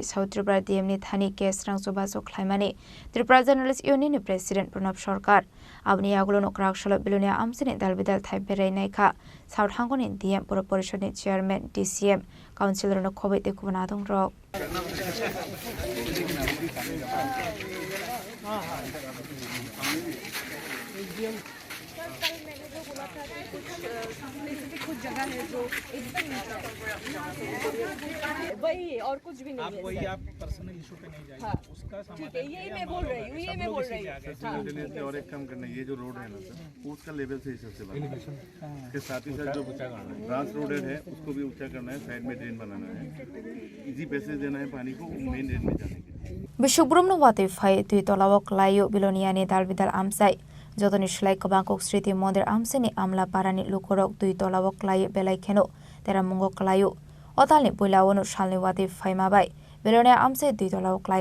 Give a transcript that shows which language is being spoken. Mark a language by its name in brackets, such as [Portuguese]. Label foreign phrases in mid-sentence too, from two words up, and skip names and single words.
[Kok Borok] South Tripura DM ni thani case rangsoba sokhlaimani Tripura Journalist Union ni President Pranab Sarkar abni agulo nokraksholo bilane amseni dalbidal thai berai naikha South Hangoni DM Pura Porishod ni Chairman DCM Councilor no khobai te kubana dong rok [Hindi] कुछ जगह है जो एकदम वही और कुछ भी नहीं है वही आप [English] personal issue [Hindi] पे नहीं जाइए उसका ठीक है यही मैं बोल रही हूँ और एक काम करना ये जो रोड है ना सर उसका लेवल से हिसाब से बनाना है इसके साथ ही साथ जो ब्रांच रोड है उसको भी ऊंचा करना है साइड में ड्रेन बनाना है [English] easy passage [Hindi] देना है पानी को [English] main drain [Hindi] में जाने के [Kok Borok] Bishubrum wate fai tui tolawok layo biloniani dalbidal amsai jotoni shlai kabangkok sriti mondir amseni amla parani lukorok tui tolawok layo belai kheno tera mungok layo otalni poilawonu shalni wate fai mabai bilonia amsai tui tolawok lai